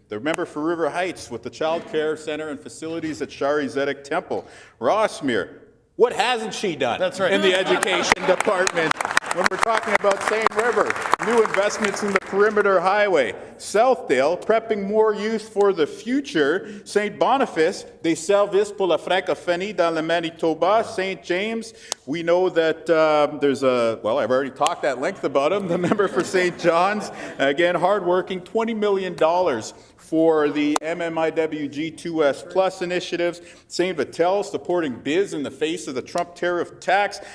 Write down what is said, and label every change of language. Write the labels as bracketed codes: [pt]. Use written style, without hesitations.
[en] The member for River Heights with the Child Care Center and facilities at Shari Zedek Temple. Rossmere, what hasn't she done in the education department? When we're talking about Seine River, new investments in the Perimeter Highway. Southdale, prepping more youth for the future. St. [fr] Boniface, des services pour la francophonie dans le Manitoba. [en] St. James, we know that there's a, well, I've already talked at length about him, the member for St. John's. Again, hardworking, $20 million for the MMIWG 2S Plus initiatives. St. Vital supporting biz in the face of the Trump tariff tax.